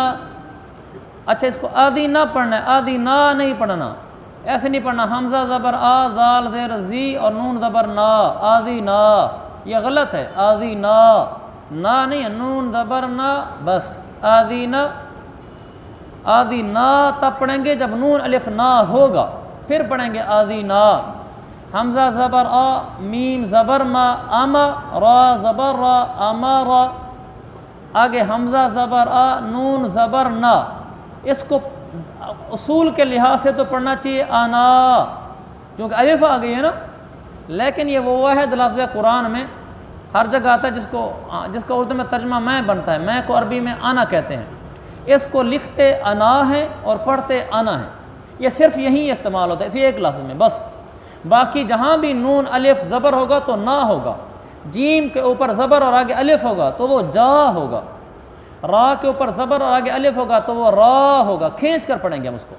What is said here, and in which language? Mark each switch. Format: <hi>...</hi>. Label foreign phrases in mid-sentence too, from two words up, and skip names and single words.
<ur>اچھا اس کو آدھی نہ پڑھنا ہے، آدھی نہ نہیں پڑھنا، ایسے نہیں پڑھنا حمزہ زبر آ ذال زیر زی اور نون زبر نا، آدھی نا، یہ غلط ہے، آدھی نا نہیں ہے، نون زبر نا بس، آدھی نا تب پڑھیں گے جب نون الف نا ہوگا، پھر پڑھیں گے آدھی نا۔ حمزہ زبر آ میم زبر ما آما، را زبر را آما را، آگے حمزہ زبر آ نون زبر نا، اس کو اصول کے لحاظ سے تو پڑھنا چاہیے آنا، کیونکہ الف آ گئی ہے نا، لیکن یہ وہ واحد لفظ ہے قرآن میں ہر جگہ آتا ہے جس کا اردو میں ترجمہ میں بنتا ہے، میں کو عربی میں آنا کہتے ہیں، اس کو لکھتے انا ہے اور پڑھتے آنا ہے، یہ صرف یہی استعمال ہوتا ہے اسی ایک لفظ میں بس، باقی جہاں بھی نون الف زبر ہوگا تو نا ہوگا، جیم کے اوپر زبر اور آگے الف ہوگا تو وہ جا ہوگا، را کے اوپر زبر اور آگے الف ہوگا تو وہ را ہوگا، کھینچ کر پڑھیں گے ہم اس کو۔</ur>